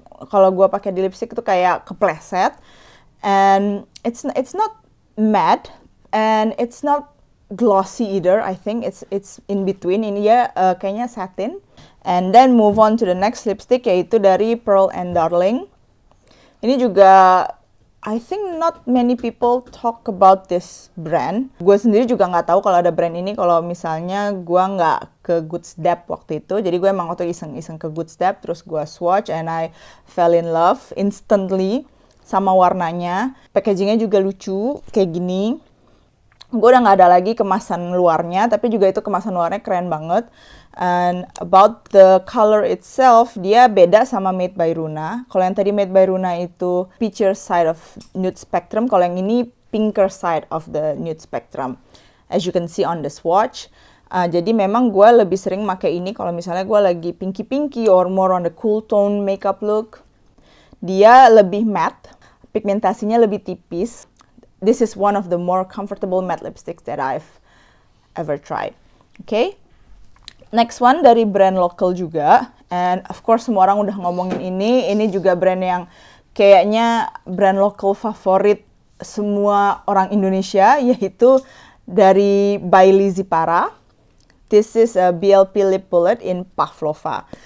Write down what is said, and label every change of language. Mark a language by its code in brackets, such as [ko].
[id] Kalau gue pakai di lipstick itu kayak kepleset, [en] and it's not matte and it's not glossy either. I think it's in between. [id] Ini ya kayaknya satin. [en] And then move on to the next lipstick, [id] yaitu dari [en] Pearl and Darling. [id] Ini juga [en] I think not many people talk about this brand. [id] Gue sendiri juga nggak tahu kalau ada brand ini kalau misalnya gue nggak ke Goods Dep waktu itu. Jadi gue emang waktu iseng-iseng ke Goods Dep, terus gue swatch [en] and I fell in love instantly [id] sama warnanya. Packagingnya juga lucu, kayak gini. Gue udah nggak ada lagi kemasan luarnya, tapi juga itu kemasan luarnya keren banget. [en] And about the color itself, [id] dia beda sama [en] Made by Runa. [id] Kalau yang tadi [en] Made by Runa itu peachier side of nude spectrum, [id] kalau yang ini [en] pinker side of the nude spectrum. As you can see on the swatch. [id] Jadi memang gue lebih sering pakai ini kalau misalnya gue lagi [en] pinky or more on the cool tone makeup look. [id] Dia lebih matte, pigmentasinya lebih tipis. [en] This is one of the more comfortable matte lipsticks that I've ever tried. Okay? Next one [id] dari brand lokal juga, [en] and of course [id] semua orang udah ngomongin ini. Ini juga brand yang kayaknya brand lokal favorit semua orang Indonesia, yaitu dari by Lizzy Para. [en] This is a BLP Lip Bullet in Pavlova.